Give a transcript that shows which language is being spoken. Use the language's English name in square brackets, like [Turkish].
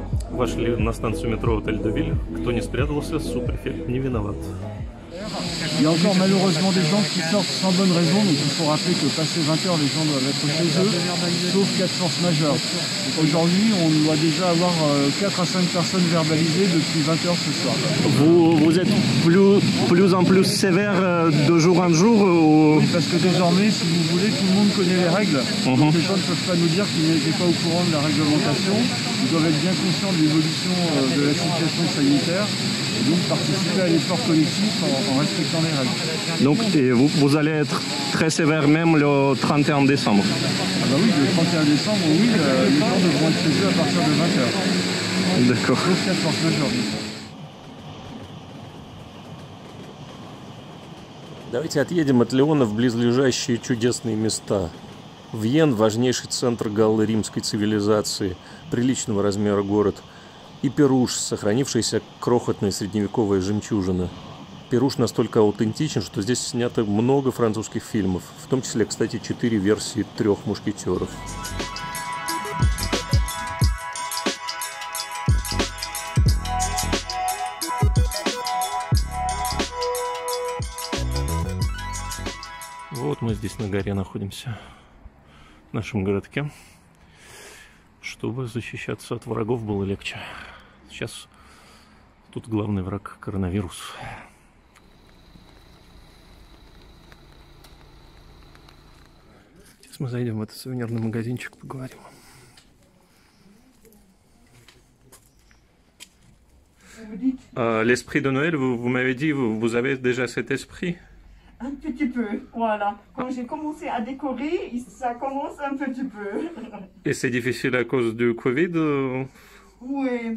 [Russian] Вошли на станцию метро Отель де Виль. Кто не спрятался, супрефект не виноват. [French] Il y a encore malheureusement des gens qui sortent sans bonne raison, donc il faut rappeler que passé 20h, les gens doivent être chez eux, sauf cas de force majeure. Aujourd'hui, on doit déjà avoir 4 à 5 personnes verbalisées depuis 20h ce soir. Vous êtes plus en plus sévère de jour en jour ou... Oui, parce que désormais, si vous voulez, tout le monde connaît les règles. Donc les gens ne peuvent pas nous dire qu'ils n'étaient pas au courant de la réglementation. Ils doivent être bien conscients de l'évolution de la situation sanitaire. Et donc participer à l'effort collectif en respectant les règles. Donc et vous allez être très sévère même le 31 décembre. Ah bah oui, le 31 décembre, oui, les gens devront être chez eux à partir de 20h. D'accord. Sauf cas de force majeure. [Russian] Давайте отъедем от Леона в близлежащие чудесные места. Вьен – важнейший центр галло-римской цивилизации, приличного размера город. И Перуш, сохранившаяся крохотная средневековая жемчужина. Перуш настолько аутентичен, что здесь снято много французских фильмов, в том числе, кстати, 4 версии «Трех мушкетеров». Вот мы здесь на горе находимся, в нашем городке. Чтобы защищаться от врагов было легче. Сейчас тут главный враг — коронавирус. Сейчас мы зайдем в этот сувенирный магазинчик, поговорим. [French] L'esprit de Noël, vous m'avez dit, vous avez déjà cet esprit? Un petit peu, voilà. Quand j'ai commencé à décorer, ça commence un petit peu. Et c'est difficile à cause du Covid Oui.